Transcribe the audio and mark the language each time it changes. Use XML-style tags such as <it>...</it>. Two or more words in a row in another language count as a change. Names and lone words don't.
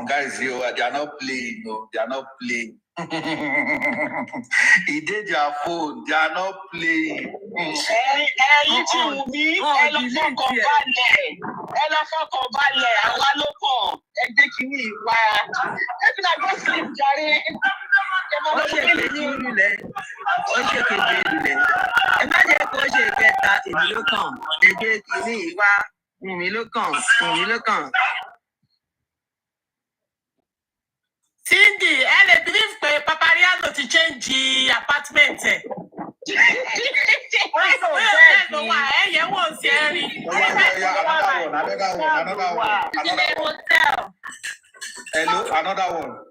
<en>Guys, they are not playing. No, they are not playing. He did your phone. They are not playing.</en> <yo>Ẹyin tí wù mí, ẹ lọ fọkàn balẹ̀, àwa ló kàn, ẹ gbé kínní ìwà. Ẹ fi náà</yo> <en>go sleep</en> <yo>jàre. Ó ṣe kejì lulẹ̀. Ó ṣe kejì lulẹ̀. Ẹ má jẹ́ kó ṣe kẹta, èmi ló kàn. Ẹ gbé kínní ìwà, èmi ló kàn. Cindy, ẹ lè believe pé Papariano ti</yo> <en>change apartment</en> <yo>ẹ̀. Wọ́n sọ bẹ́ẹ̀ ni. Ẹ̀yẹ̀ wò sí ẹ rí.</yo> <en>Another one. Hello, another one.</en>